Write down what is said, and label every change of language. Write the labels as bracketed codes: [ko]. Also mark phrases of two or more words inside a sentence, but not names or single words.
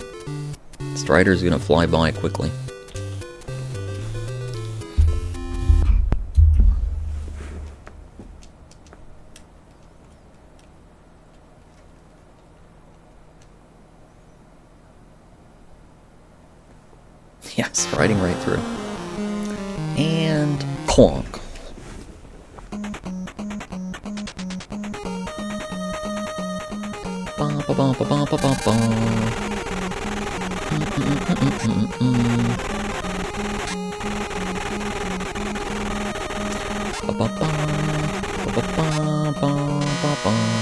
[en] Strider's going to fly by quickly. Yeah, striding right through. And clonk. Ba ba ba ba ba ba ba ba. Ba ba ba ba ba ba ba ba.